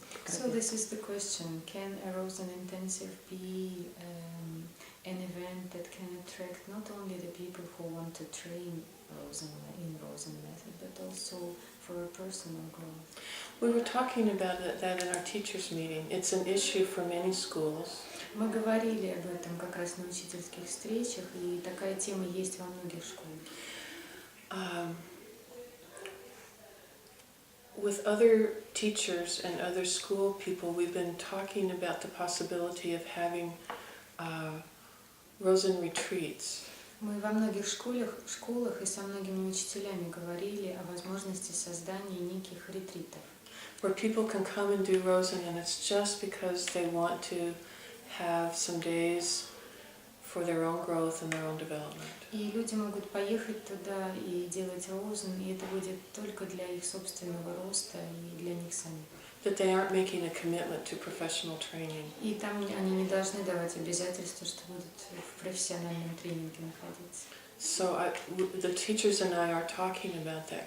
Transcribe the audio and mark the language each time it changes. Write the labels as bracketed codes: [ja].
[en] So this is the question: can a Rosen intensive be an event that can attract not only the people who want to train Rosen in Rosen-metod, but also for a personal growth? We were talking about that in our teachers' meeting. It's an issue for many schools. [ru] Мы говорили об этом как раз на учительских встречах, и такая тема есть во многих школах. [en] With other teachers and other school people, we've been talking about the possibility of having Rosen retreats. [ru] Мы во многих школах и со многими учителями говорили о возможности создания неких ретритов. [en] Where people can come and do Rosen, and it's just because they want to have some days for their own growth and their own development. [ru] И люди могут поехать туда и делать розен, и это будет только для их собственного роста и для них самих. [en] That they aren't making a commitment to professional training. [ru] И там они не должны давать обязательства, что будут в профессиональном тренинге находиться. [en] So the teachers and I are talking about that.